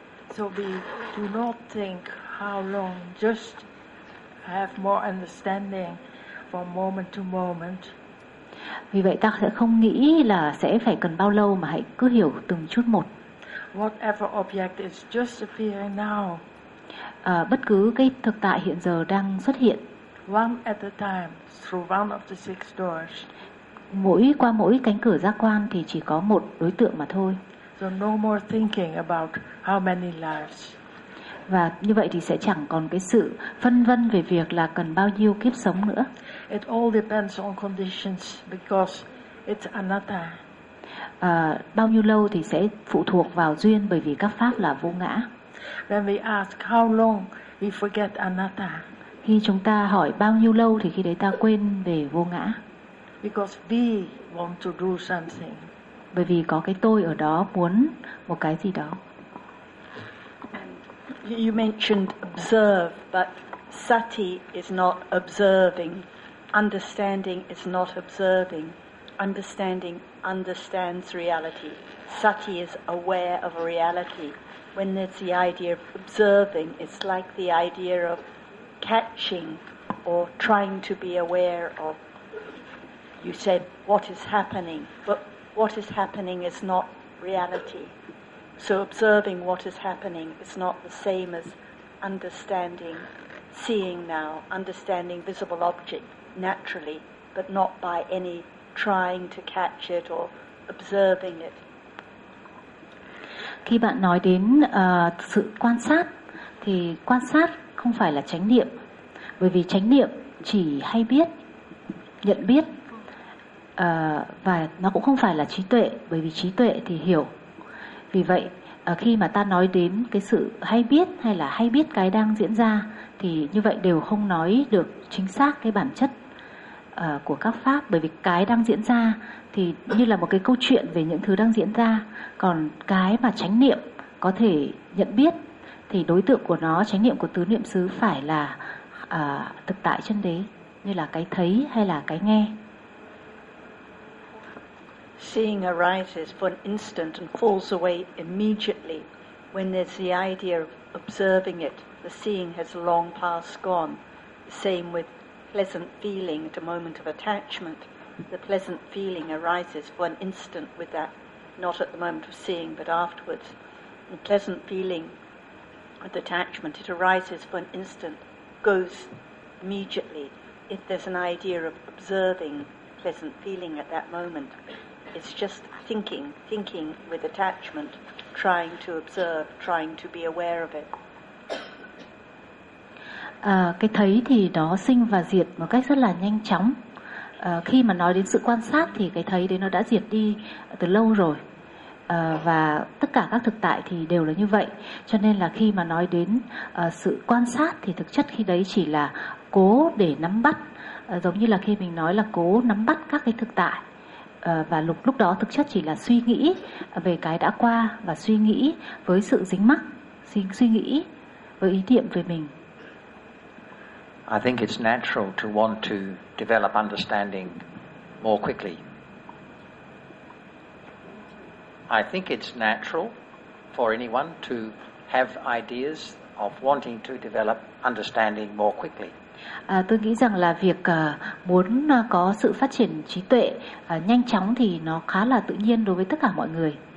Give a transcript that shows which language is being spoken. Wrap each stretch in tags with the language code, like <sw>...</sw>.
<en>So we do not think how long, just have more understanding from moment to moment.</en> <vi>Vì vậy ta sẽ không nghĩ là sẽ phải cần bao lâu mà hãy cứ hiểu từng chút một.</vi> <en>Whatever object is just appearing now.</en> <vi>Bất cứ cái thực tại hiện giờ đang xuất hiện.</vi> <en>One at a time through one of the six doors.</en> <vi>Mỗi qua mỗi cánh cửa giác quan thì chỉ có một đối tượng mà thôi.</vi> <en>So no more thinking about how many lives.</en> <vi>Và như vậy thì sẽ chẳng còn cái sự phân vân về việc là cần bao nhiêu kiếp sống nữa.</vi> <en>It all depends on conditions because it's anatta.</en> <vi>Bao nhiêu lâu thì sẽ phụ thuộc vào duyên, bởi vì các pháp là vô ngã.</vi> <en>When we ask how long, we forget anatta.</en> <vi>Khi chúng ta hỏi bao nhiêu lâu thì khi đấy ta quên về vô ngã.</vi> <en>Because we want to do something.</en> <vi>Bởi vì có cái tôi ở đó muốn một cái gì đó.</vi> <en>You mentioned observe, but sati is not observing. Understanding is not observing. Understanding understands reality. Sati is aware of reality. When there's the idea of observing, it's like the idea of catching or trying to be aware of, you said, what is happening. But what is happening is not reality. So observing what is happening is not the same as understanding, seeing now, understanding visible object naturally, but not by any trying to catch it or observing it.</en> <vi>Khi bạn nói đến sự quan sát, thì quan sát không phải là chánh niệm, bởi vì chánh niệm chỉ hay biết, nhận biết, và nó cũng không phải là trí tuệ, bởi vì trí tuệ thì hiểu. Vì vậy, khi mà ta nói đến cái sự hay biết hay là hay biết cái đang diễn ra, thì như vậy đều không nói được chính xác cái bản chất của các pháp, bởi vì cái đang diễn ra thì như là một cái câu chuyện về những thứ đang diễn ra. Còn cái mà chánh niệm có thể nhận biết thì đối tượng của nó, chánh niệm của tứ niệm xứ phải là thực tại chân đế, như là cái thấy hay là cái nghe.</vi> <en>Seeing arises for an instant and falls away immediately. When there's the idea of observing it, the seeing has long past gone. Same with pleasant feeling at a moment of attachment. The pleasant feeling arises for an instant with that, not at the moment of seeing, but afterwards. The pleasant feeling with attachment, it arises for an instant, goes immediately. If there's an idea of observing pleasant feeling at that moment, it's just thinking with attachment, trying to observe, trying to be aware of it.</en> <vi>Cái thấy thì nó sinh và diệt một cách rất là nhanh chóng. Khi mà nói đến sự quan sát thì cái thấy đấy nó đã diệt đi từ lâu rồi. Và tất cả các thực tại thì đều là như vậy. Cho nên là khi mà nói đến sự quan sát thì thực chất khi đấy chỉ là cố để nắm bắt. Giống như là khi mình nói là cố nắm bắt các cái thực tại. Và lúc đó thực chất chỉ là suy nghĩ về cái đã qua và suy nghĩ với sự dính mắc, suy nghĩ với ý niệm về mình.</vi> <en>I think it's natural to want to develop understanding more quickly. I think it's natural for anyone to have ideas of wanting to develop understanding more quickly.</en> <vi>Tôi nghĩ rằng là việc muốn có sự phát triển trí tuệ nhanh chóng thì nó khá là tự nhiên đối với tất cả mọi người.</vi>